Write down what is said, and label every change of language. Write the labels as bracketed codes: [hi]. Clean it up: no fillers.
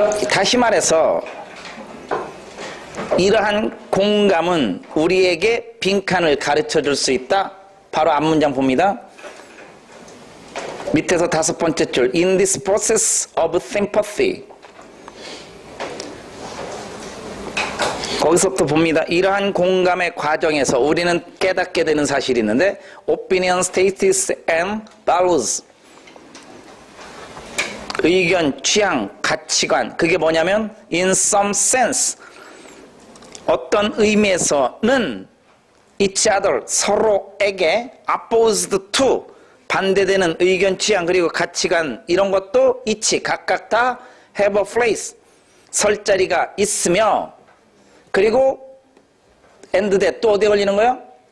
[ko] 다시 말해서 이러한 공감은 우리에게 빈칸을 가르쳐 줄 수 있다. 바로 앞문장 봅니다. 밑에서 5번째 줄. [en] In this process of sympathy. [ko] 거기서부터 봅니다. 이러한 공감의 과정에서 우리는 깨닫게 되는 사실이 있는데 [en] opinion, status and values. [ko] 의견, 취향, 가치관. 그게 뭐냐면 [en] in some sense, [ko] 어떤 의미에서는 [en] each other, [ko] 서로에게 [en] opposed to, [ko] 반대되는 의견, 취향, 그리고 가치관, 이런 것도 each, 각각 다 [en] have a place, [ko] 설 자리가 있으며, 그리고 [en] and that, [ko] 또 어디에 걸리는 거예요?